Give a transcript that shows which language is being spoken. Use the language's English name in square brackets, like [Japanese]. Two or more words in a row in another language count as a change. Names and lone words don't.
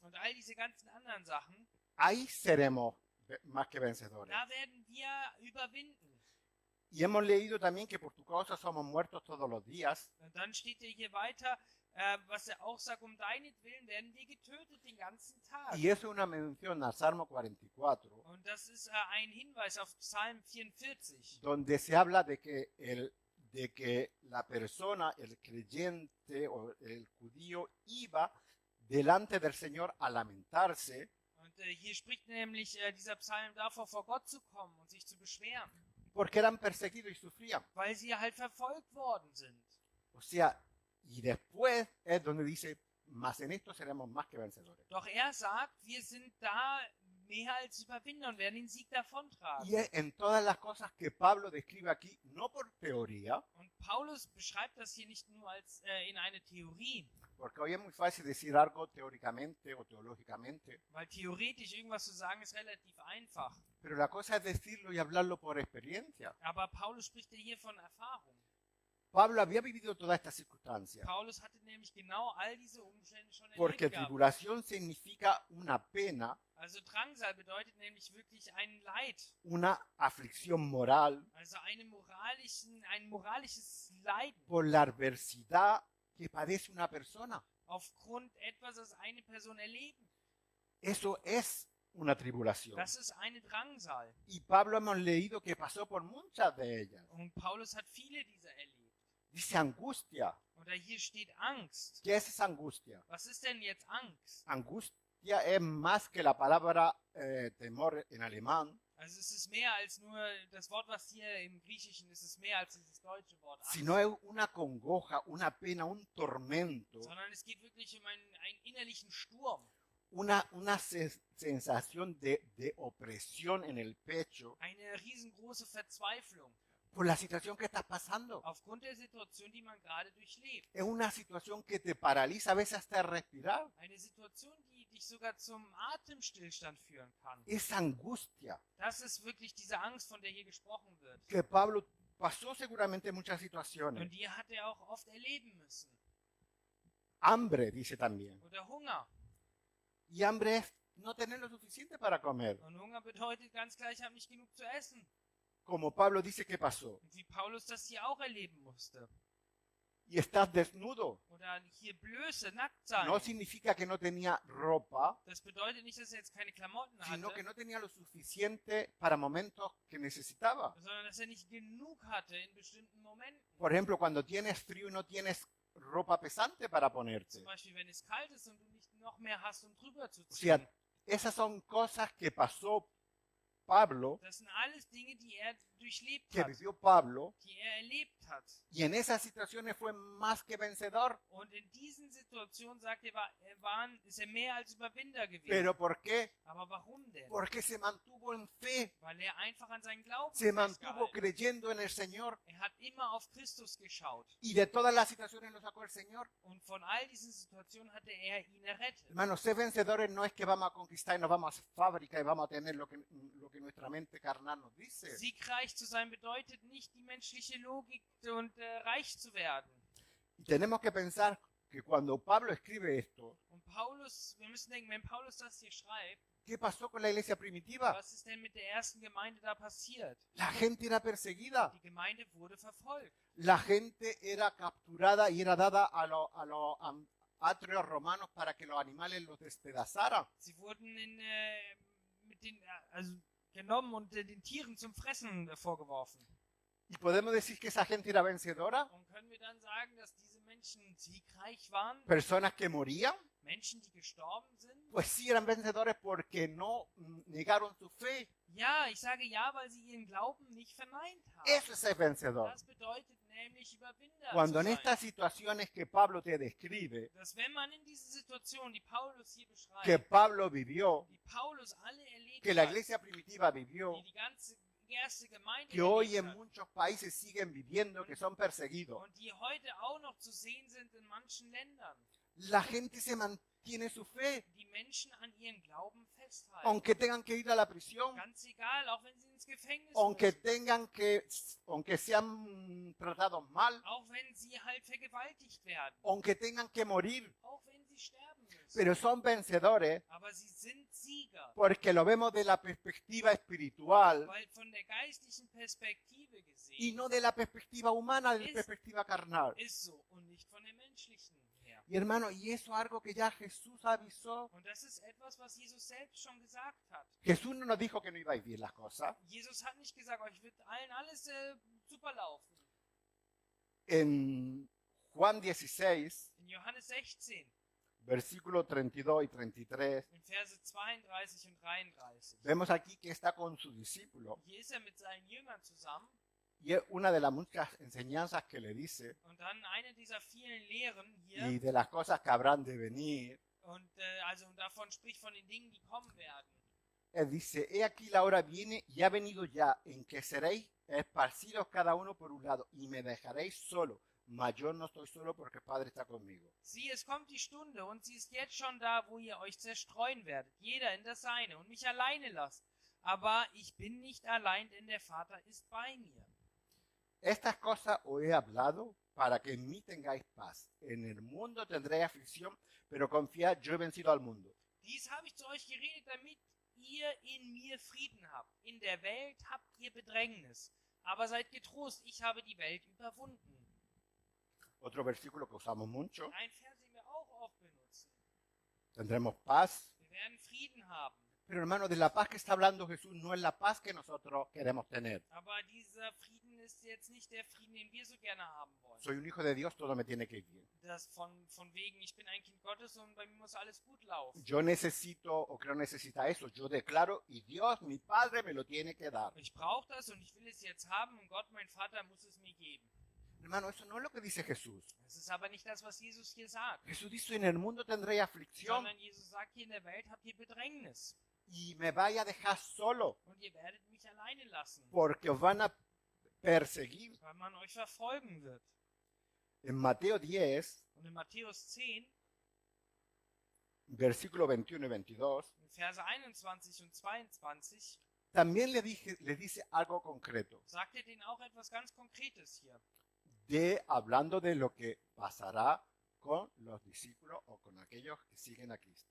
[German] und all diese ganzen anderen Sachen. [Spanish] ahí seremos más que vencedores. [German] Da werden wir überwinden. [Spanish] Y hemos leído también que por tu causa somos muertos todos los días. [German] Und dann steht hier weiter, was auch sagt, deinetwillen werden wir getötet den ganzen Tag. [Spanish] Y eso es una mención al Salmo 44, [German] Und das ist ein Hinweis auf Psalm 44, [Spanish] donde se habla de que la persona, el creyente o el judío iba delante del Señor a lamentarse [German] Und hier spricht nämlich dieser Psalm davor, vor Gott zu kommen und sich zu beschweren, [Spanish] porque eran perseguidos y sufrían. [German] weil sie halt verfolgt worden sind. [Spanish] O sea, y después es donde dice, mas en esto seremos más que vencedores. [German] Doch sagt, wir sind da mehr als Überwinder und werden den Sieg davontragen. [Spanish] Y es en todas las cosas que Pablo describe aquí, no por teoría, [German] Und Paulus beschreibt das hier nicht nur als in eine Theorie, [Spanish] porque hoy es muy fácil decir algo teóricamente o teológicamente, [German] weil theoretisch irgendwas zu sagen ist relativ einfach. [Spanish] pero la cosa es decirlo y hablarlo por experiencia. [German] Aber Paulus spricht ja hier von Erfahrung. [Spanish] Pablo había vivido todas estas circunstancias, [German] Paulus hatte nämlich genau all diese Umstände schon [Spanish] porque [German] erlebt gehabt. [Spanish] tribulación significa una pena, [German] Also Drangsal bedeutet nämlich wirklich ein Leid, [Spanish] una aflicción moral [German] also ein moralisches Leiden [Spanish] por la adversidad que padece una persona. [German] aufgrund etwas, das eine Person erleben. [Spanish] Eso es una tribulación. [German] Das ist eine Drangsal. [Spanish] Y Pablo hemos leído que pasó por muchas de ellas. [German] Und Paulus hat viele dieser erlebt. [Spanish] Dice angustia. [German] Oder hier steht Angst. [Spanish] ¿Qué es esa angustia? [German] Was ist denn jetzt Angst? [Spanish] Angustia es más que la palabra temor en alemán, [German] Also es ist mehr als nur das Wort, was hier im Griechischen ist, es ist mehr als dieses deutsche Wort Angst. [Spanish] sino es una congoja, una pena, un tormento, [German] Sondern es geht wirklich um einen innerlichen Sturm. [Spanish] una sensación de opresión en el pecho [German] Eine riesengroße Verzweiflung [Spanish] por la situación que estás pasando. [German] aufgrund der Situation, die man gerade durchlebt. [Spanish] Es una situación que te paraliza a veces hasta respirar. [German] Eine Situation, die dich sogar zum Atemstillstand führen kann. [Spanish] Es angustia [German] Das ist wirklich diese Angst, von der hier gesprochen wird. [Spanish] que Pablo pasó seguramente en muchas situaciones. [German] Und die hat er auch oft erleben müssen. [Spanish] Hambre, dice también. [German] Oder Hunger. [Spanish] Y hambre es no tener lo suficiente para comer. [German] Und Hunger bedeutet ganz klar, ich habe nicht genug zu essen. [Spanish] Como Pablo dice que pasó. [German] Und wie Paulus das hier auch erleben musste. [Spanish] Y estás desnudo. [German] Oder hier Blöße, nackt sein. [Spanish] No significa que no tenía ropa, [German] Das bedeutet nicht, dass er jetzt keine Klamotten [Spanish] sino que [German] hatte, [Spanish] no tenía lo suficiente para momentos que necesitaba. [German] sondern dass er nicht genug hatte in bestimmten Momenten. [Spanish] Por ejemplo, cuando tienes frío y no tienes ropa pesante para ponerte. [German] Zum Beispiel, wenn es kalt ist und du nicht noch mehr hast, um drüber zu [Spanish] O sea, [German] ziehen. [Spanish] esas son cosas que pasó Pablo, [German] Das sind alles Dinge, die er durchlebt [Spanish] que [German] hat, [Spanish] vivió Pablo, [German] die er erlebt hat. [Spanish] y en esas situaciones fue más que vencedor. [German] Und in diesen Situationen, sagt er, ist er mehr als Überwinder gewesen. [Spanish] ¿Pero por qué? [German] Aber warum denn? [Spanish] Porque se mantuvo en fe, [German] Weil er einfach an seinen Glauben [Spanish] se mantuvo [German] festgehalten. [Spanish] creyendo en el Señor, [German] Er hat immer auf Christus geschaut. [Spanish] y de todas las situaciones lo sacó el Señor. [German] Und von all diesen Situationen hatte er ihn errettet. [Spanish] Hermanos, ser vencedores no es que vamos a conquistar y nos vamos a hacer fábrica y vamos a tener lo que nuestra mente carnal nos dice. [German] Siegreich zu sein bedeutet nicht die menschliche Logik und reich zu werden. [Spanish] Y tenemos que pensar que cuando Pablo escribe esto, [German] Und Paulus, wir müssen denken, wenn Paulus das hier schreibt, [Spanish] ¿qué pasó con la iglesia primitiva? [German] was ist denn mit der ersten Gemeinde da passiert? [Spanish] La gente era perseguida, [German] Die Gemeinde wurde verfolgt. [Spanish] la gente era capturada y era dada a los atrios romanos para que los animales los despedazaran. [German] Sie wurden also genommen und den Tieren zum Fressen vorgeworfen. [Spanish] Y podemos decir que esa gente era vencedora, [German] Und können wir dann sagen, dass diese Menschen siegreich waren? [Spanish] personas que morían, [German] Menschen, die gestorben sind? [Spanish] Pues sí eran vencedores porque no negaron su fe. [German] Ja, ich sage ja, weil sie ihren Glauben nicht verneint haben. [Spanish] Eso es ser vencedor. [German] Das bedeutet nämlich Überwinder [Spanish] Cuando [German] zu [Spanish] en [German] sein. [Spanish] estas situaciones que Pablo te describe, [German] Dass wenn man in diese Situation, die Paulus hier [Spanish] que [German] beschreibt, [Spanish] Pablo vivió, [German] die Paulus alle erlebt [Spanish] que la [German] hat, [Spanish] iglesia primitiva vivió, [German] die ganze erste Gemeinde [Spanish] que hoy [German] erlebt [Spanish] en [German] hat [Spanish] muchos países siguen viviendo, que son perseguidos, [German] und die heute auch noch zu sehen sind in manchen Ländern. [Spanish] la gente se mantiene su fe, [German] Die Menschen an ihren Glauben festhalten. [Spanish] aunque tengan que ir a la prisión, [German] Ganz egal, auch wenn sie ins Gefängnis [Spanish] aunque [German] müssen, [Spanish] aunque sean tratados mal, [German] auch wenn sie halt vergewaltigt werden, [Spanish] aunque tengan que morir, [German] auch wenn sie sterben müssen. [Spanish] pero son vencedores [German] Aber sie sind Sieger, [Spanish] porque lo vemos de la perspectiva espiritual [German] weil von der geistlichen Perspektive [Spanish] y [German] gesehen [Spanish] no de la perspectiva humana, de la [German] Es- [Spanish] perspectiva carnal. [German] ist so und nicht von der menschlichen her. [Spanish] Y hermano, y eso es algo que ya Jesús avisó. [German] Und das ist etwas, was Jesus selbst schon gesagt hat. [Spanish] Jesús no nos dijo que no iba a ir bien las cosas. [German] Jesus hat nicht gesagt, euch wird allen alles super laufen. [Spanish] En Juan 16, [German] In Johannes 16, [Spanish] versículos 32 y 33, [German] in Verse 32 und 33. [Spanish] vemos aquí que está con su discípulo. [German] Hier ist er mit seinen Jüngern zusammen [Spanish] Y es una de las muchas enseñanzas que le dice [German] und dann eine dieser vielen Lehren [Spanish] y [German] hier [Spanish] de las cosas que habrán de venir. [German] und also davon spricht von den Dingen, die kommen werden. [Spanish] Él dice, he aquí la hora viene y ha venido ya en que seréis esparcidos cada uno por un lado y me dejaréis solo. Mas yo no estoy solo porque el Padre está conmigo. [German] Sieh, es kommt die Stunde und sie ist jetzt schon da, wo ihr euch zerstreuen werdet, jeder in das Seine und mich alleine lasst. Aber ich bin nicht allein, denn der Vater ist bei mir. [Spanish] Estas cosas os he hablado para que en mí tengáis paz. En el mundo tendréis aflicción, pero confiad, yo he vencido al mundo. [German] Dies habe ich zu euch geredet, damit ihr in mir Frieden habt. In der Welt habt ihr Bedrängnis. Aber seid getrost, ich habe die Welt überwunden. [Spanish] Otro versículo que usamos mucho. [German] Ein Vers, den wir auch oft benutzen. [Spanish] Tendremos paz. [German] Wir werden Frieden haben. [Spanish] Pero hermano, de la paz que está hablando Jesús no es la paz que nosotros queremos tener. [German] Aber dieser Frieden ist jetzt nicht der Frieden, den wir so gerne haben wollen. [Spanish] Soy un hijo de Dios, todo me tiene que ir bien. [German] Das von wegen, ich bin ein Kind Gottes und bei mir muss alles gut laufen. [Spanish] Yo necesito o creo necesita eso. Yo declaro y Dios, mi Padre, me lo tiene que dar. [German] Ich brauche das und ich will es jetzt haben und Gott, mein Vater, muss es mir geben. [Spanish] Hermano, eso no es lo que dice Jesús. [German] Das ist aber nicht das, was Jesus hier sagt. [Spanish] Jesús dice, en el mundo tendréis aflicción [German] Sondern Jesus sagt, hier in der Welt habt ihr Bedrängnis. [Spanish] y me vaya a dejar solo [German] Und ihr werdet mich alleine lassen, [Spanish] porque os van a perseguir. [German] weil man euch verfolgen wird. [Spanish] En Mateo 10, [German] Und in Matthäus 10, [Spanish] versículo 21 y 22, [German] in Verse 21 und 22, [Spanish] también le dice algo concreto, [German] sagt er denen auch etwas ganz Konkretes hier. [Spanish] hablando de lo que pasará con los discípulos o con aquellos que siguen a Cristo.